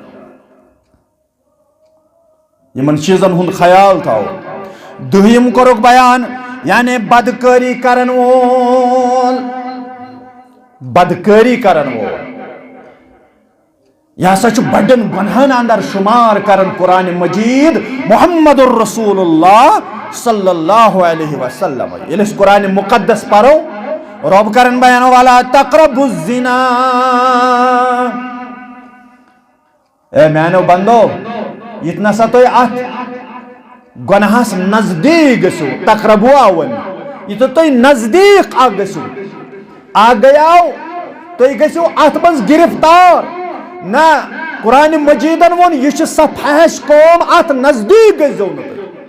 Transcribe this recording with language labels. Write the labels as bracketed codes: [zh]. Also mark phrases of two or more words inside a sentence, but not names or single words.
[ks] یمن چیزن ہند خیال تھاو دہیم کوٚرُکھ بیان یعنی بدکٲری کرن وول بدکٲری کرن وول یہ ہسا چھُ بڑن گۄنہن اندر شمار کرن قرآن مجید محمد الرسول اللہ [ar] صلی اللہ علیہ وسلم [ks] ییٚلہِ أسۍ قرآن مقدس پرو رب کرن بیان [ar] والا تقربوا الزنا [ks] اے میانو بندو یتنا سا تُہۍ اتھ گۄنہس نزدیٖک گٔژھِو تقربوا ون یتھ تُہۍ نزدیٖک اکھ گٔژھِو اکھ گٔیاو تُہۍ گٔژھِو اتھ منٛز گرفتار نہ قرآن مجیدن ووٚن یہِ چھِ سۄ فحش کٲم اتھ نزدیٖک گٔژھۍزیو نہٕ تُہۍ